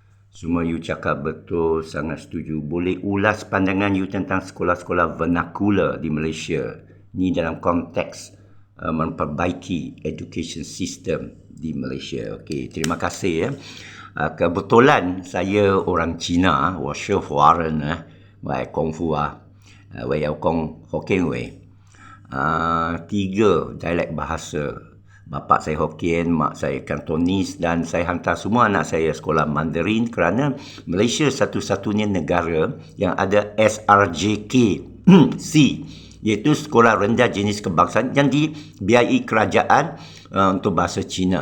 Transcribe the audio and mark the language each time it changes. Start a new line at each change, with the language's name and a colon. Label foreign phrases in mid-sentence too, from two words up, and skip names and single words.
Malay: Semua you cakap betul, sangat setuju. Boleh ulas pandangan you tentang sekolah-sekolah vernacular di Malaysia. Ni dalam konteks memperbaiki
English: education system
Malay: di Malaysia. Okey, terima kasih ya. Kebetulan saya orang Cina,
Chinese: 我是华人啊，我系功夫啊，我有讲福建话，
Malay: tiga dialek bahasa. Bapa saya Hokkien, mak saya Kantonis dan saya hantar semua anak saya sekolah Mandarin kerana Malaysia satu-satunya negara yang ada SRJK C, iaitu Sekolah Rendah Jenis Kebangsaan yang dibiayai kerajaan untuk bahasa Cina.